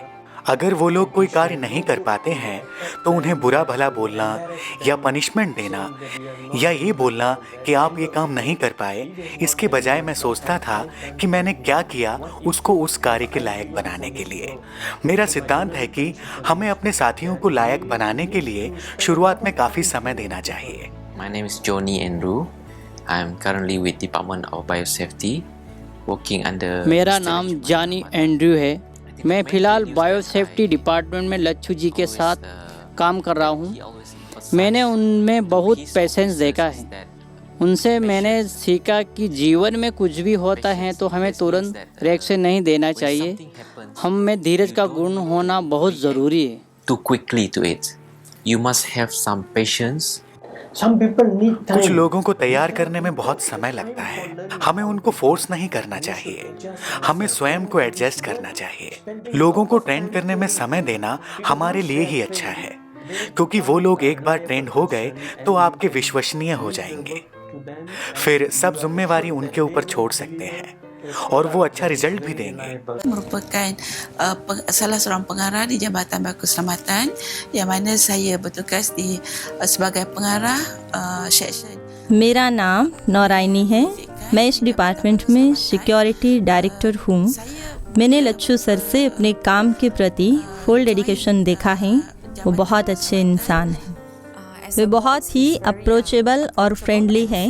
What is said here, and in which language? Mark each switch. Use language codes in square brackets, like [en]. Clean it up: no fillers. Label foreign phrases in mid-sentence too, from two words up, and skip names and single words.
[hi] अगर वो लोग कोई कार्य नहीं कर पाते हैं तो उन्हें बुरा भला बोलना या पनिशमेंट देना या ये बोलना कि आप ये काम नहीं कर पाए, इसके बजाय मैं सोचता था कि मैंने क्या किया उसको उस कार्य के लायक बनाने के लिए। मेरा सिद्धांत है कि हमें अपने साथियों को लायक बनाने के लिए शुरुआत में काफ़ी समय देना चाहिए। [en] My name is Johnny Andrew. I am currently with Department of Biosafety, working under. [hi] मेरा नाम जॉनी एंड्रयू है। मैं फ़िलहाल बायोसेफ्टी डिपार्टमेंट में लच्छू जी के साथ काम कर रहा हूँ। मैंने उनमें बहुत पेशेंस देखा है। उनसे मैंने सीखा कि जीवन में कुछ भी होता है तो हमें तुरंत रिएक्शन नहीं देना चाहिए। हम में धीरज का गुण होना बहुत ज़रूरी है। [en] Too quickly to it. You must have some patience. [hi] कुछ लोगों को तैयार करने में बहुत समय लगता है। हमें उनको फोर्स नहीं करना चाहिए, हमें स्वयं को एडजस्ट करना चाहिए। लोगों को ट्रेंड करने में समय देना हमारे लिए ही अच्छा है, क्योंकि वो लोग एक बार ट्रेंड हो गए तो आपके विश्वसनीय हो जाएंगे। फिर सब जिम्मेवारी उनके ऊपर छोड़ सकते हैं और वो अच्छा रिजल्ट भी देंगे। [ms] merupakan salah seorang pengarah di Jabatan Keselamatan yang mana saya bertugas di sebagai pengarah section. [hi] मेरा नाम नौराइनी है। मैं इस डिपार्टमेंट में [en] security director [hi] हूँ। मैंने लच्छू सर से अपने काम के प्रति [en] full dedication [hi] देखा है। वो बहुत अच्छे इंसान हैं। वे बहुत ही अप्रोचेबल और फ्रेंडली हैं।